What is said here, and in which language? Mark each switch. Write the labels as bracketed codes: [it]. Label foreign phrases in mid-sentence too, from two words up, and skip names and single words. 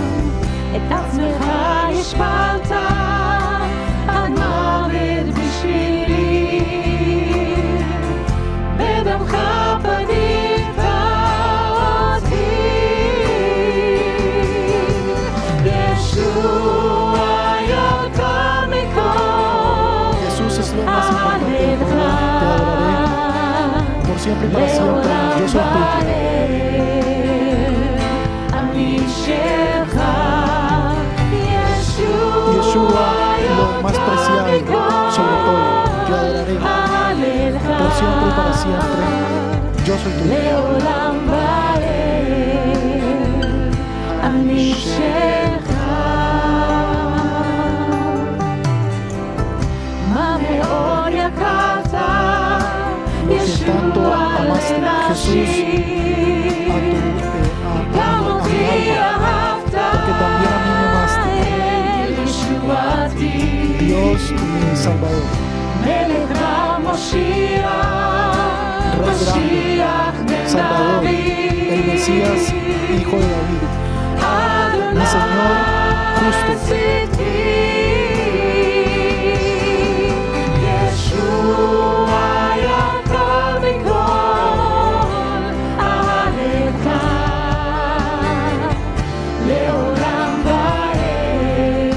[he] את עצמך השפלת עד מוות בשבילי, בדמך פדית אותי. ישוע יקר מכל, [es] Jesús es lo más importante. Te adoraré por siempre y para siempre. Yo soy tuyo. [he] אני שלך, Yeshua, [es] lo más preciado sobre todo. Te adoraré por siempre y para siempre. Yo soy tuyo. [he] לעולם ועד, אני שלך. מה מאוד יקרת, [es] Tanto [he] ישוע [es] amaste, Jesús, a [he] גם [es] mi [he] אותי [es] alma, [he] אהבת, [es] porque también a mí me amaste. [he] ישועתי. [es] Dios mi Salvador, [he] מלך המושיע, [es] Rey [he] משיח [es] grande, [he] בן [es] Salvador, [he] דוד. [es] el Mesías, Hijo de David, mi Señor justo. [he] ישוע יקר מכל, אהלך לעולם ועד.